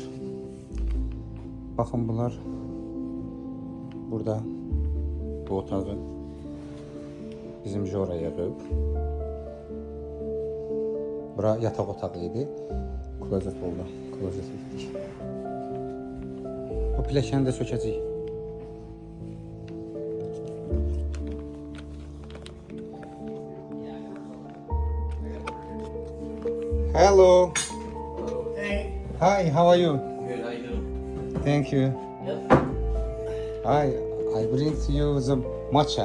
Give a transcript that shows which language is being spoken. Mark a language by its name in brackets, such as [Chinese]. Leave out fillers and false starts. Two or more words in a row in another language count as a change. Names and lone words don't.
[Azerbaijani] Baxın bunlar burada bu otağı bizim Jora yığıb. Bura yataq otağı idi. Klozet oldu. Klozet etdik. O pləşəni də sökəcək. [English] Hello. Hey, Hi, how are you? Good, how you doing? Thank you. Yep. I bring to you the matcha.